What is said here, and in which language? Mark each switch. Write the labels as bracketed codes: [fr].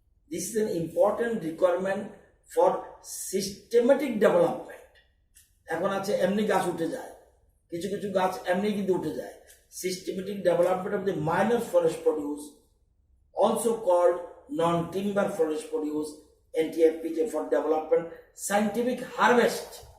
[en] This is an important requirement for systematic development. [bn] এখন আছে এমনি গাছ উঠে যায়, কিছু কিছু গাছ এমনি কিন্তু উঠে যায়। [en] Systematic development of the minor forest produce, also called non-timber forest produce, NTFP for development, scientific harvest.